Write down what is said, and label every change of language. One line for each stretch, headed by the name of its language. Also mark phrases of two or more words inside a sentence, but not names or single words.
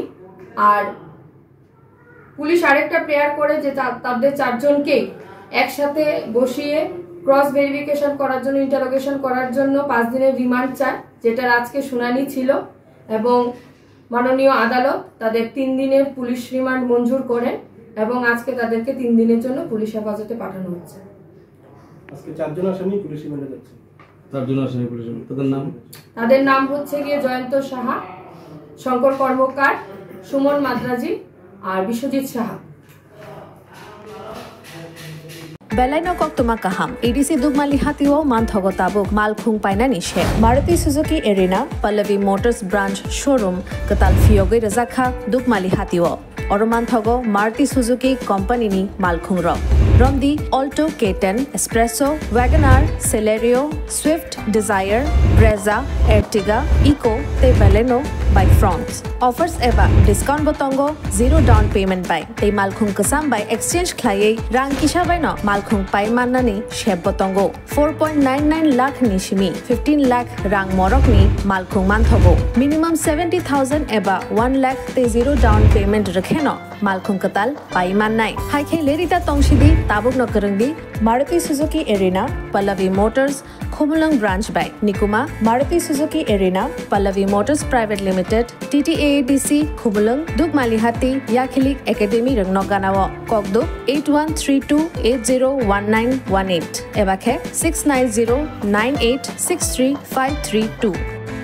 Bangla: আর পুলিশ আরেকটা প্রেয়ার করে যে তাদের 4 জনকে একসাথে বসিয়ে
English: cross verification
Bangla: করার জন্য ইন্টারোগেশন করার জন্য 5 দিনের রিমান্ড চায়, যেটার আজকে শুনানি ছিল এবং মাননীয় আদালত তাদের 3 দিনের
English: police remand
Bangla: মঞ্জুর করেন এবং আজকে তাদেরকে 3 দিনের জন্য পুলিশ হেফাজতে পাঠানো হচ্ছে। আজকে 4 জন আসামি পুলিশ রিমান্ডে যাচ্ছে। 4 জন আসামি
English: police remand,
Bangla: তাদের নাম হচ্ছে গিয়ে জয়ন্ত সাহা, শঙ্কর কর্মকার, সুমন মাদ্রাজি আর বিশ্বজিৎ সাহা।
Kok Borok: Belaino koktuma kaham EDC Dugmali Hatiwo Manthogo Tabuk Malkhung Paina Nishe Maruti Suzuki Arena Pallavi Motors Branch Showroom Katal Fioge Razakha Dugmali Hatiwo Oromanthogo Maruti Suzuki Company ni Malkhung Ro Romdi Alto K10 Espresso Wagoner Celerio Swift Desire Brezza Ertiga Eco te Belaino by Fronts offers eba discount botongo 0
English: down payment
Kok Borok: by te Malkhung kasam by exchange khlaye rang kisha by no Malkhung pai manani sheb botongo 4.99 lakh nishimi 15 lakh rang morok ni Malkhung manthogo minimum 70,000 eba 1 lakh te 0
English: down payment
Kok Borok: rakheno Malkhung katal pai mannai haikhe lerita tongshidi tabuk no karangdi Maruti Suzuki Arena Pallavi Motors Khumulang branch by Nikuma Maruti Suzuki Arena Pallavi Motors Private Limited TTAADC Khumulang Dugmalihati Yakhilik Academy Rangnoganawo Kokduk 8132801918 Ebakhe 6909863532